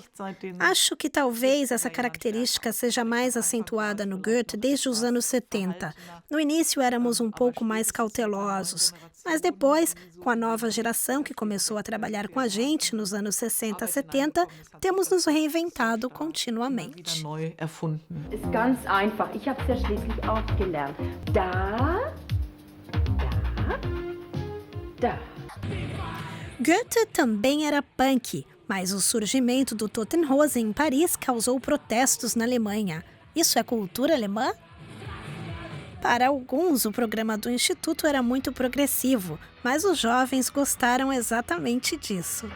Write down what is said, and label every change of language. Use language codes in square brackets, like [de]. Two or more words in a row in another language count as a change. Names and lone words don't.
[pt] Acho que talvez essa característica seja mais acentuada no Goethe desde os anos 70. No início éramos um pouco mais cautelosos, mas depois, com a nova geração que começou a trabalhar com a gente nos anos 60, 70, temos nos reinventado continuamente. [de] Ist ganz einfach. Ich habe es ja schließlich auch gelernt. Da. [pt] Goethe também era punk, mas o surgimento do Totenhose em Paris causou protestos na Alemanha. Isso é cultura alemã? Para alguns, o programa do Instituto era muito progressivo, mas os jovens gostaram exatamente disso.